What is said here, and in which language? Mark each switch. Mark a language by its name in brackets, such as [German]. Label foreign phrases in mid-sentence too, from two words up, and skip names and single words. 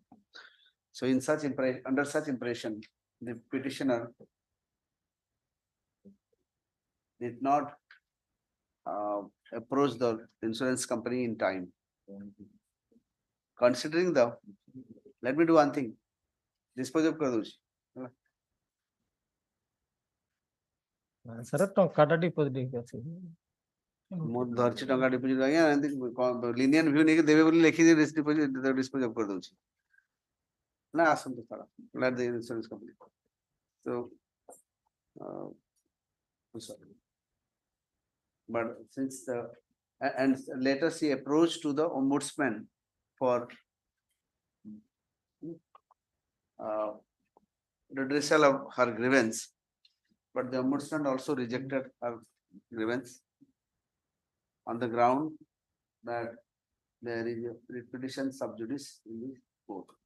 [English] So in such under such impression, the petitioner did not approach the insurance company in time. Considering let me do one thing. Dispose of kar douchi. [Odia] sir ଟଙ୍କାଟା deposit ହେଇକି ଅଛି ମୁଁ ଧରିଛି ଟଙ୍କା deposit ଆଜ୍ଞା ଏମିତି [English] lenient view [Odia] ନେଇକି ଦେବେ ବୋଲି ଲେଖିକି [English] dispose of [Odia] କରିଦଉଛି ନା ଆସନ୍ତୁ ସାରା [English] let the insurance company. So sorry. But since and later she approached to the ombudsman for redressal of her grievance, but the ombudsman also rejected her grievance on the ground that there is a repetition sub judice in the court.